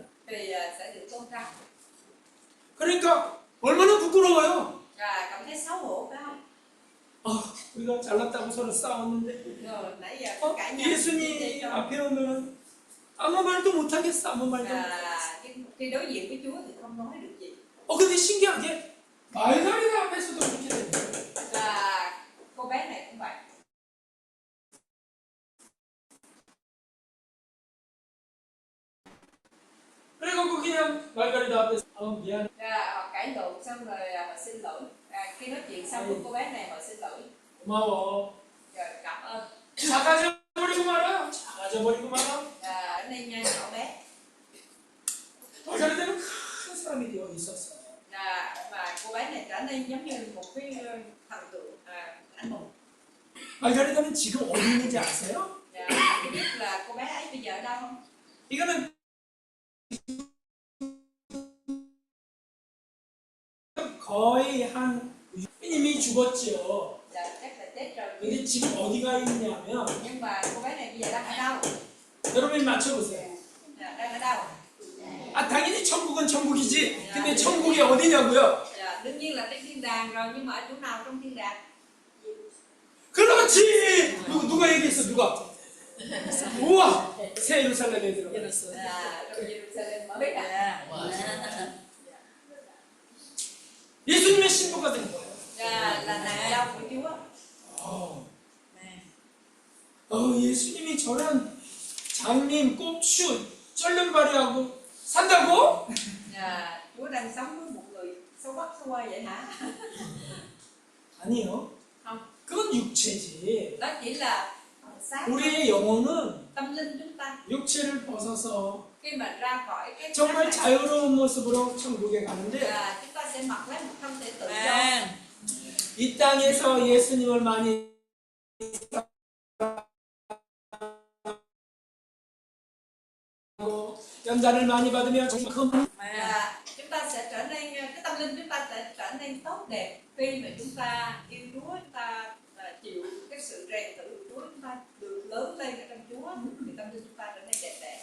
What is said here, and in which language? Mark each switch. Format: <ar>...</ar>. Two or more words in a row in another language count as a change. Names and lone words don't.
<vi>thì sẽ được tôn trọng.</vi> <ko>그러니까 얼마나 부끄러워요.</ko> <vi>Và cảm thấy xấu hổ phải không?</vi> <ko>우리가 잘났다고 서로 싸웠는데</ko> <vi>Rồi nãy giờ có cãi nhau</vi> <ko>예수님 앞에 오면 아무 말도 못하겠어. 아무 말도 못하겠어.</ko> <vi>khi đối diện với Chúa thì không nói được gì.</vi> <ko>근데 신기하게 말가리다 앞에서도 그렇게 되는 거예요.</ko> <vi>Và cô bé này cũng vậy.</vi> <ko>그래갖고 그냥 말가리다 앞에서 미안해.</ko> <vi>Họ cãi lộn xong rồi họ xin lỗi. Khi nói chuyện xong với cô bé này họ xin lỗi.</vi> <ko>고마워.</ko> <vi>Rồi cảm ơn.</vi> <ko>작아져버리고 말아. 작아져버리고 말아.</ko> <vi>Ở đây nha nhỏ bé.</vi> <ko>말가리다는 큰 사람이 되어 있었어.</ko> <vi>Và cô bé này trở nên giống như một cái thần tượng anh hùng.</vi> <ko>말가리다는 지금 어디 있는지 아세요?</ko> <vi>Bạn biết là cô bé ấy bây giờ ở đâu không?</vi> <ko>이거는 거의 한 이미 죽었죠.</ko> <vi>Chắc là chết rồi.</vi> <ko>근데 지금 어디가 있냐면</ko> <vi>Nhưng mà cô bé này bây giờ đang ở đâu?</vi> <ko>여러분이 맞춰보세요.</ko> <vi>Đang ở đâu?</vi> <ko>당연히 천국은 천국이지. 근데 천국이 어디냐고요?</ko> <vi>Dạ, đương nhiên là trên thiên đàng rồi, nhưng mà ở chỗ nào trong thiên đàng?</vi> <ko>그렇지. 누가 얘기했어? 누가? 우와, 새 예루살렘에 들어가.</ko> <vi>Dạ, trong Jerusalem mới ạ.</vi> <ko>예수님의 신부가 된 거예요.</ko> <vi>Dạ, là nàng dâu của Chúa.</vi> <ko>예수님이 저런 장님, 꼽추, 쩔름발이하고 산다고?</ko> <vi>Dạ, Chúa đang sống với một người xấu bắc xấu quay vậy hả?</vi> <ko>아니요.</ko> <vi>Không,</vi> <ko>그건 육체지.</ko> <vi>đó chỉ là xác,</vi> <ko>우리의 영혼은</ko> <vi>tâm linh chúng ta.</vi> <ko>육체를 벗어서</ko> <vi>Khi mà ra khỏi cái xác</vi> <ko>정말</ko> <vi>này,</vi> <ko>자유로운 모습으로 천국에 가는데</ko> <vi>dạ, chúng ta sẽ mặc lấy một thân thể tự do.</vi> <ko>이 땅에서 예수님을 많이 연단을 많이 받으면 정말 큰</ko> <vi>Dạ, chúng ta sẽ trở nên, cái tâm linh chúng ta sẽ trở nên tốt đẹp khi mà chúng ta yêu Chúa, chúng ta chịu cái sự rèn thử của Chúa, chúng ta được lớn lên ở trong Chúa, thì tâm linh chúng ta trở nên đẹp đẽ.</vi>